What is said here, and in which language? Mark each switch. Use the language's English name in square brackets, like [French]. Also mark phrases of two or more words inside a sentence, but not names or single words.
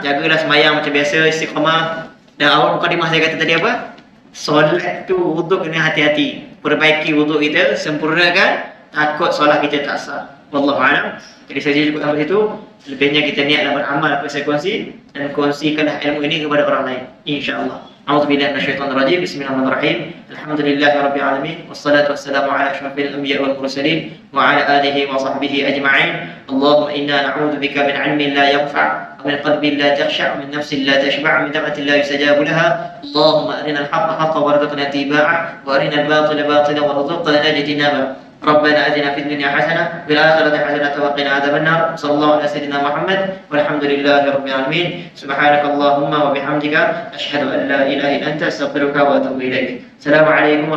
[Malay] Jagalah sembahyang macam biasa, istiqamah. Dan awal mukadimah saya kata tadi apa? Solat tu, wuduk kena hati-hati. Perbaiki wuduk kita, sempurnakan. Takut solat kita tak sah. [Arabic] والله أعلم. [Malay] Jadi saya cukup sampai situ. Lebihnya kita niatlah beramal apa saya kongsi, dan kongsikanlah ilmu ini kepada orang lain, [Arabic] إن شاء الله. أعوذ بالله من الشيطان الرجيم بسم الله الرحمن الرحيم الحمد لله رب العالمين والصلاة والسلام على أشرف الأنبياء والمرسلين وعلى آله وصحبه أجمعين. اللهم إنا نعوذ بك من علم لا ينفع ومن قلب لا يخشع ومن نفس لا تشبع ومن دعوة لا يستجاب لها. اللهم أرنا الحق حقا وارزقنا اتباعه وأرنا الباطل باطلا وارزقنا اجتنابه. ربنا آتنا في الدنيا حسنة وفي الآخرة حسنة وقنا عذاب النار. صلى الله على سيدنا محمد والحمد لله رب العالمين. سبحانك اللهم وبحمدك أشهد أن لا إله إلا أنت أستغفرك وأتوب إليك.